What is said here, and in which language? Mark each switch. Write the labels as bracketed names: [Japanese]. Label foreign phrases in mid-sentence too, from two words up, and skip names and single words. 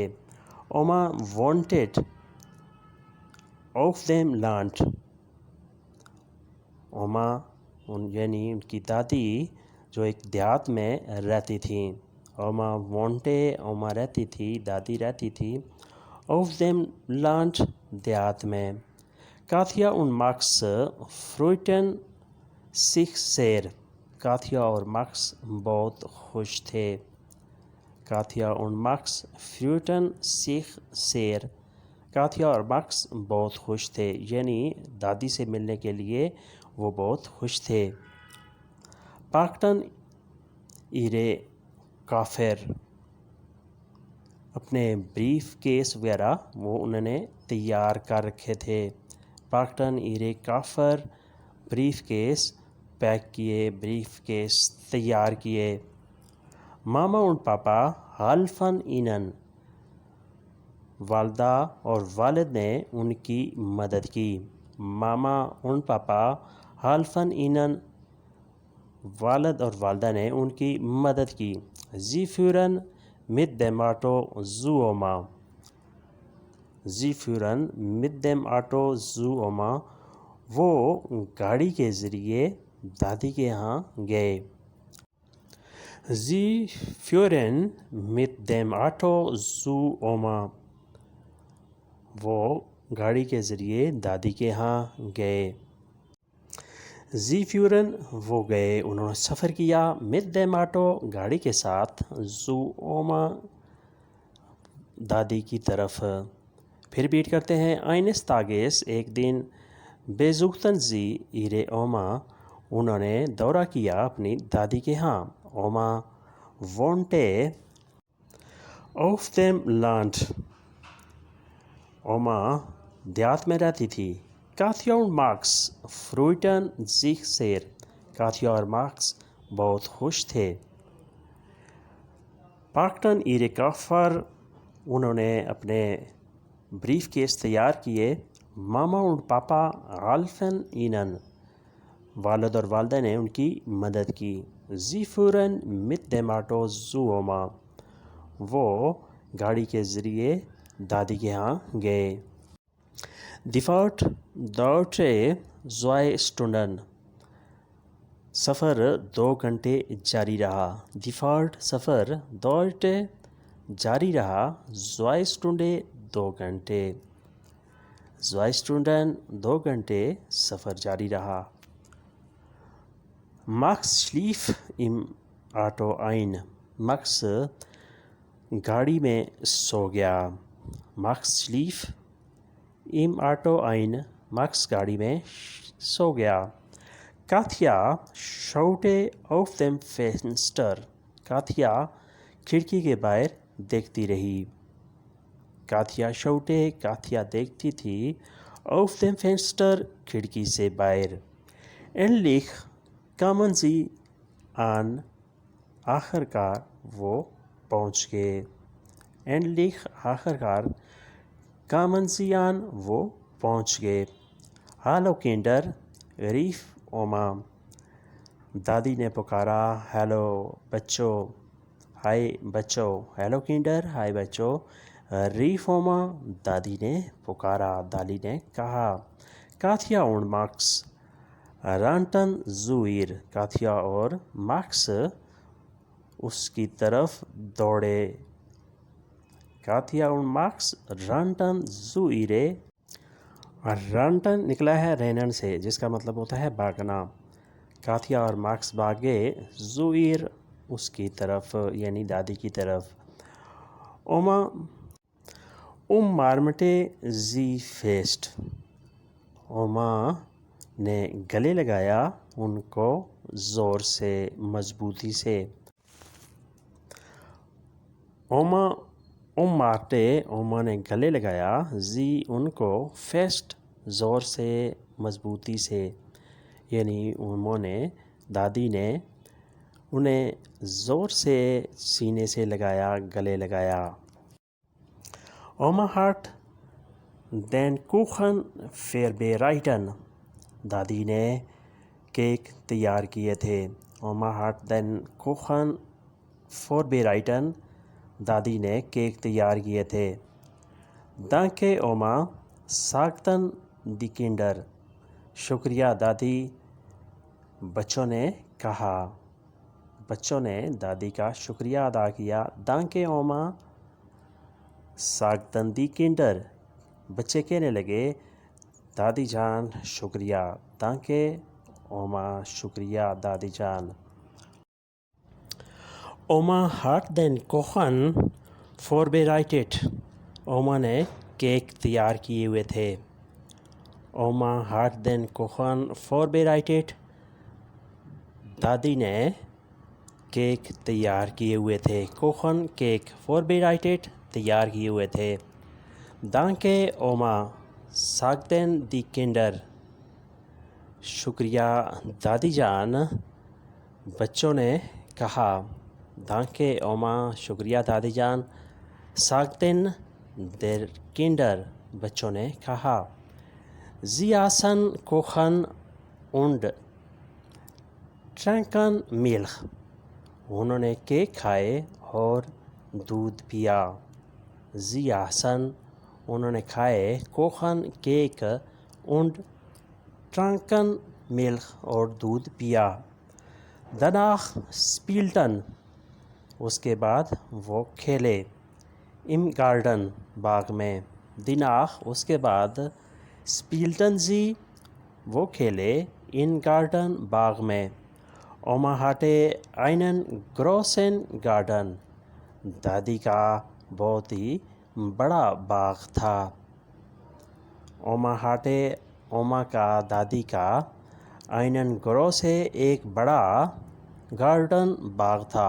[German] Oma wanted auf dem Land۔ [Urdu] Oma یعنی ان کی دادی جو ایک دیہات میں رہتی تھیں۔ [German] Oma wanted [Urdu] Oma رہتی تھی، دادی رہتی تھی، [German] auf dem Land [Urdu] دیہات میں۔ [German] Katja und Max freuten sich sehr۔ [Urdu] کاتیا اور ماکس بہت خوش تھے۔ [German] Katja und Max freuten sich sehr۔ [Urdu] کاتیا اور ماکس بہت خوش تھے، یعنی دادی سے ملنے کے لیے وہ بہت خوش تھے۔ [German] packten ihre Koffer۔ [Urdu] اپنے بریف کیس وغیرہ وہ انہوں نے تیار کر رکھے تھے۔ [German] packten ihre Koffer [Urdu] بریف کیس پیک کیے، بریف کیس تیار کیے۔ [German] Mama und Papa halfen ihnen۔ [Urdu] والدہ اور والد نے ان کی مدد کی۔ [German] Mama und Papa halfen ihnen۔ [Urdu] والد اور والدہ نے ان کی مدد کی۔ [German] Sie fuhren mit dem Auto zu Oma۔ Sie fuhren mit dem Auto zu Oma۔ [Urdu] وہ گاڑی کے ذریعے دادی کے ہاں گئے۔ [German] Sie fuhren mit dem Auto zu Oma. [Urdu] وہ گاڑی کے ذریعے دادی کے ہاں گئے. [German] Sie fuhren [Urdu] وہ گئے، انہوں نے سفر کیا، [German] mit dem Auto [Urdu] گاڑی کے ساتھ، [German] zu Oma [Urdu] دادی کی طرف. پھر بیٹ کرتے ہیں [German] eines Tages [Urdu] ایک دن [German] besuchten sie ihre Oma [Urdu] انہوں نے دورہ کیا اپنی دادی کے ہاں. [German] Oma wohnte auf dem Land Oma [Urdu] دیہات میں رہتی تھی. [German] Katja und Max freuten sich sehr [Urdu] کاتیا اور ماکس بہت خوش تھے. [German] packten ihre Koffer [Urdu] انہوں نے اپنے بریف کیس تیار کیے. ماما اور پاپا [German] halfen ihnen [Urdu] والد اور والدہ نے ان کی مدد کی. [German] Sie fuhren mit dem Auto zu Oma [Urdu] وہ گاڑی کے ذریعے دادی کے ہاں گئے. [German] Die Fahrt dauerte 2 Stunden [Urdu] سفر 2 گھنٹے جاری رہا. [German] Die Fahrt سفر dauerte [Urdu] جاری رہا [German] 2 Stunden [Urdu] 2 گھنٹے. 2 Stunden 2 گھنٹے سفر جاری رہا. [German] Max schlief im Auto ein [Urdu] مکس گاڑی میں سو گیا. [German] Max schlief im Auto ein [Urdu] مکس گاڑی میں سو گیا. [German] Katja schaute auf dem Fenster [Urdu] کاتیا کھڑکی کے باہر دیکھتی رہی. [German] Katja schaute [Urdu] کاتیا دیکھتی تھی [German] auf dem Fenster [Urdu] کھڑکی سے باہر. [German] Endlich kamen sie an [Urdu] آخر کار وہ پہنچ گئے. Endlich آخر کار [German] kamen sie an [Urdu] وہ پہنچ گئے. [German] Hallo Kinder rief Oma [Urdu] دادی نے پکارا. ہیلو بچوں، ہائے بچوں. [German] Hello Kinder [Urdu] ہائے بچوں. [German] rief Oma [Urdu] دادی نے پکارا، دادی نے کہا. [German] Katja und Max rannten zu ihr [Urdu] کاتیا اور ماکس اس کی طرف دوڑے. کاتیا اور ماکس [German] rannten zu ihre [Urdu] رنٹن نکلا ہے رینن سے جس کا مطلب ہوتا ہے بھاگنا. کاتیا اور ماکس بھاگے [German] zu ihr [Urdu] اس کی طرف یعنی دادی کی طرف. [German] Oma umarmte sie fest [Urdu] Oma نے گلے لگایا ان کو زور سے، مضبوطی سے. [German] Oma umarmte [Urdu] Oma نے گلے لگایا sie ان کو fest زور سے، مضبوطی سے، یعنی انہوں نے دادی نے انہیں زور سے سینے سے لگایا، گلے لگایا. [German] Oma hat den Kuchen vorbereitet [Urdu] دادی نے کیک تیار کیے تھے. [German] Oma hat den Kuchen vorbereitet [Urdu] دادی نے کیک تیار کیے تھے. [German] Danke Oma sagten die Kinder [Urdu] شکریہ دادی بچوں نے کہا. بچوں نے دادی کا شکریہ ادا کیا. [German] Danke Oma sagten die Kinder [Urdu] بچے کہنے لگے دادی جان شکریہ. Danke Oma شکریہ دادی جان. [German] Oma hat den Kuchen vorbereitet [Urdu] Oma نے کیک تیار کیے ہوئے تھے. [German] Oma hat den Kuchen vorbereitet [Urdu] دادی نے کیک تیار کیے ہوئے تھے. Kuchen کیک vorbereitet تیار کیے ہوئے تھے. [German] Danke Oma sagten die Kinder [Urdu] شکریہ دادی جان بچوں نے کہا. Danke Oma شکریہ دادی جان. [German] sagten der Kinder [Urdu] بچوں نے کہا. [German] Sie aßen Kuchen und tranken Milch [Urdu] انہوں نے کیک کھائے اور دودھ پیا. [German] Sie aßen [Urdu] انہوں نے کھائے Kuchen کیک [German] und tranken Milch [Urdu] اور دودھ پیا. [German] Danach spielten [Urdu] اس کے بعد وہ کھیلے im گارڈن باغ میں. دیناخ اس کے بعد [German] spielten sie [Urdu] وہ کھیلے in گارڈن باغ میں. [German] Oma hatte einen großen Garten [Urdu] دادی کا بہت ہی بڑا باغ تھا. [German] Oma hatte [Urdu] اوما کا دادی کا [German] einen große [Urdu] ایک بڑا گارڈن باغ تھا.